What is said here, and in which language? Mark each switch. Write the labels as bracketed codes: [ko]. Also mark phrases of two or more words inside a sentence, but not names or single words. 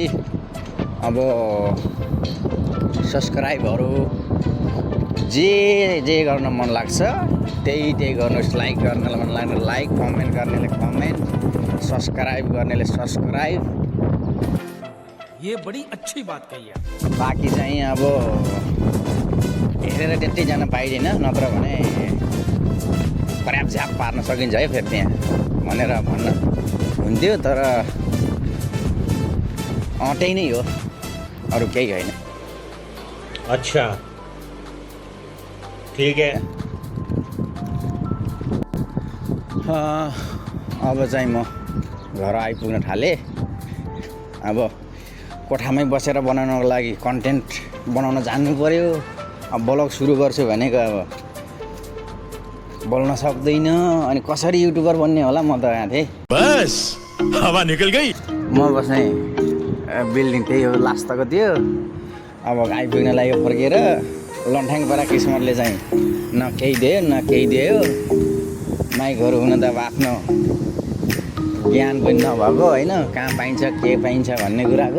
[ne] अब सब्सक्राइबहरू जे गर्न मन लाग्छ त्यही गर्नुहोस्। लाइक गर्नलाई मन लाग्ने लाइक, कमेन्ट गर्नेले कमेन्ट, सब्सक्राइब गर्नेले सब्सक्राइब। [hi] ये बड़ी अच्छी बात कही है। [ne] बाँकी चाहिँ अब हेरेर त्यति जान पाइँदैन, नत्र भने पर्याप्त झ्याप पार्न सकिन्छ है फेरि त्यहाँ भनेर भन्न हुन्थ्यो। तर अँटै नै हो, अरू केही होइन। [hi] अच्छा ठीक है। [ne] अब चाहिँ म घर आइपुग्न थालेँ। अब कोठामै बसेर बनाउनको लागि कन्टेन्ट बनाउन जान्नु पर्यो। अब ब्लग सुरु गर्छु भनेको अब बोल्न सक्दैन, अनि कसरी युट्युबर बन्ने होला म त यहाँ थिएँ। [hi] बस हवा निकल गई। [ne] म बस्ने बिल्डिङ त्यही हो लास्टको थियो। अब आइपुग्न लाग्यो फर्केर लन्ठ्याङ परा किस्मतले चाहिँ न केही दियो न केही दियो। माइकहरू हुन त अब आफ्नो ज्ञान पनि नभएको होइन, कहाँ पाइन्छ के पाइन्छ भन्ने कुराको।